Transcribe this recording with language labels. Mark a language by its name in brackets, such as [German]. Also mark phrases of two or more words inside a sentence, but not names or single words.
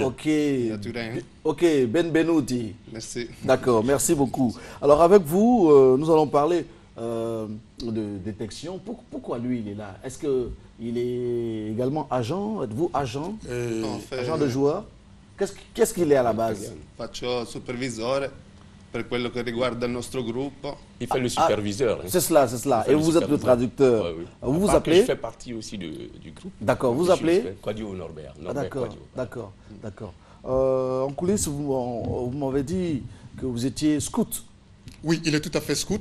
[Italian] Ok, benvenuti. [French] Merci. D'accord, merci beaucoup. Alors avec vous, nous allons parler de détection. Pourquoi lui, il est là? Est-ce qu'il est également agent? Êtes-vous agent? Agent de joueur? Qu'est-ce qu'il est à la base? [Italian] Faccio supervisore per quello che riguarda il nostro gruppo. [French] Il fait le superviseur. C'est cela, c'est cela. Et vous êtes le traducteur. Ouais, oui. Vous vous appelez? Je fais partie aussi du groupe. D'accord, vous appelez? Quadio Norbert. D'accord. En coulisses, vous m'avez dit que vous étiez scout. Oui, il est tout à fait scout.